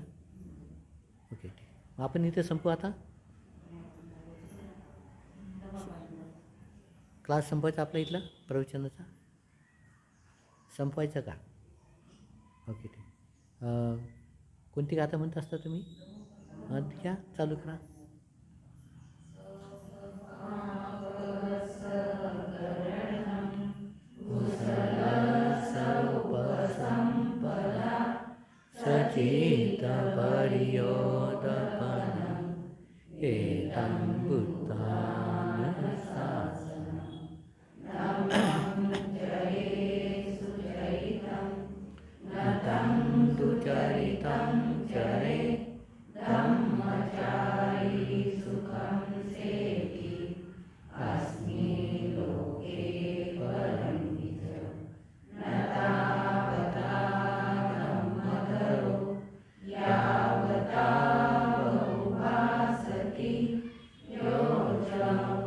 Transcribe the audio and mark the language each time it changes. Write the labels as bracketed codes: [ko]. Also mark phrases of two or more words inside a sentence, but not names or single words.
[mr] ओके, ठीक. मग आपण इथे संपू आता. क्लास संपवायचा आपला इथला प्रवचनाचा, संपवायचा का? ओके, ठीक. कोणती गाथा म्हणत असता तुम्ही? घ्या, चालू करा. [pi] सचित परियोदपनं एतं बुद्धान शासनं नतं दुचरितं चरे ब्रह्मचारी सुखं सेति अस्मि लोके परमिति न तावता ब्रह्मधरो यावता बहुभासति योऽजं